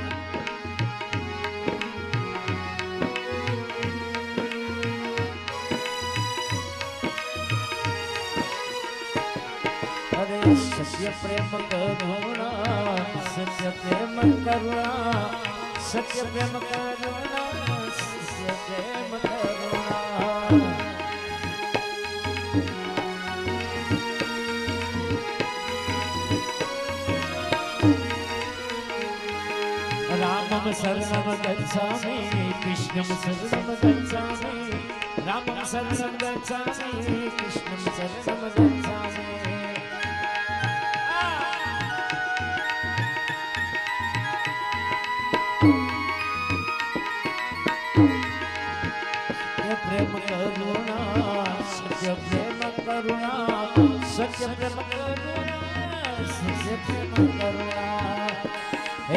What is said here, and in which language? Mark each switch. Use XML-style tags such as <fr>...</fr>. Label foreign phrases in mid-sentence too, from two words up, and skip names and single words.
<gu>અરે સત્ય પ્રેમ કરુણા સત્ય પ્રેમ કરુણા સત્ય પ્રેમ કરુણા સત્ય પ્રેમ કરુણા</gu> <sa>રામમ શરણમ ગચ્છામિ કૃષ્ણમ શરણમ ગચ્છામિ રામમ શરણમ ગચ્છામિ કૃષ્ણમ શરણમ ગચ્છામિ</sa> <gu>પ્રેમ કરુણા સત્ય પ્રેમ કરુણા સત્ય પ્રેમ કરુણા સત્ય પ્રેમ કરુણા હે</gu>